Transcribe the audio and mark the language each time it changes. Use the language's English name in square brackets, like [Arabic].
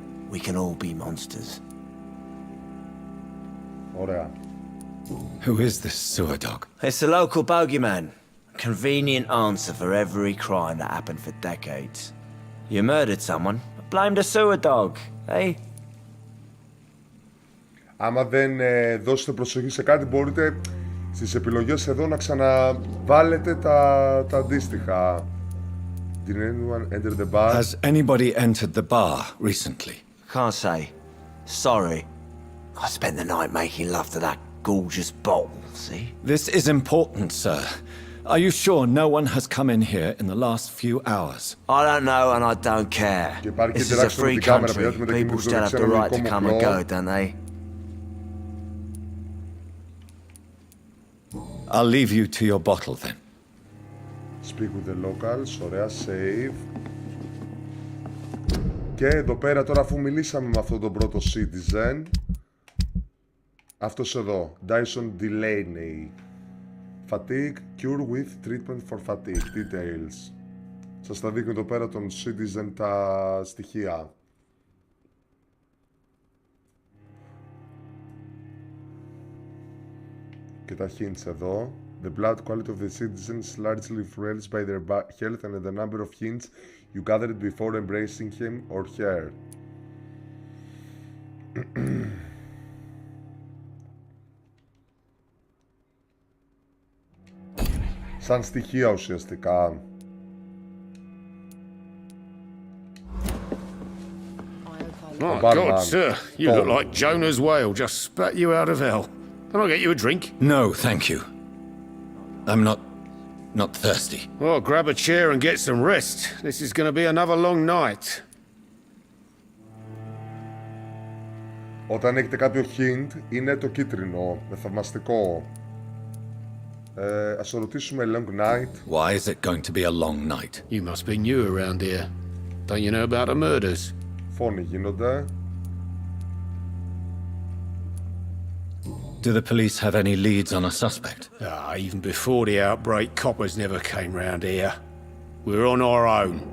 [English] We can all be monsters. [Greek] Ωραία. [English] Who is this sewer dog? It's the local bogeyman. Convenient answer for every crime that happened for decades. You murdered someone, blame the sewer dog, eh? [Greek] Άμα δεν δώσετε προσοχή σε κάτι, μπορείτε στις επιλογές εδώ να ξαναβάλετε τα αντίστοιχα. [English] Did anyone enter the bar? Has anybody entered the bar recently? Can't say. Sorry. I spent the night making love to that gorgeous bottle, see? This is important, sir. Are you sure no one has come in here in the last few hours? I don't know and I don't care. This is a free country. People still have the right to come and go, don't they? I'll leave you to your bottle then. Speak with the locals, ωραία, save. [Greek] Και εδώ πέρα τώρα, αφού μιλήσαμε με αυτόν τον πρώτο citizen, αυτός εδώ, Dyson Delaney. [English] Fatigue, cure with treatment for fatigue, details. [Greek] Σας τα δείχνει εδώ πέρα τον citizen τα στοιχεία. Και τα hints εδώ. [English] The blood quality of the citizens is largely influenced by their health and the number of hints you gathered before embracing him or her. [Greek] Σαν στοιχεία ουσιαστικά. [English] My God, sir, you look like Jonah's whale just spat you out of hell. Can I get you a drink? No, thank you. I'm not thirsty. Well, grab a chair and get some rest. This is going to be another long night. [Greek] Όταν έχετε κάποιο hint, είναι το κίτρινο, με θαυμαστικό. Ας το ρωτήσουμε long night. [English] Why is it going to be a long night? You must be new around here. Don't you know about the murders? [Greek] Φόνοι γίνονται. [English] Do the police have any leads on a suspect? Even before the outbreak, coppers never came round here. We're on our own.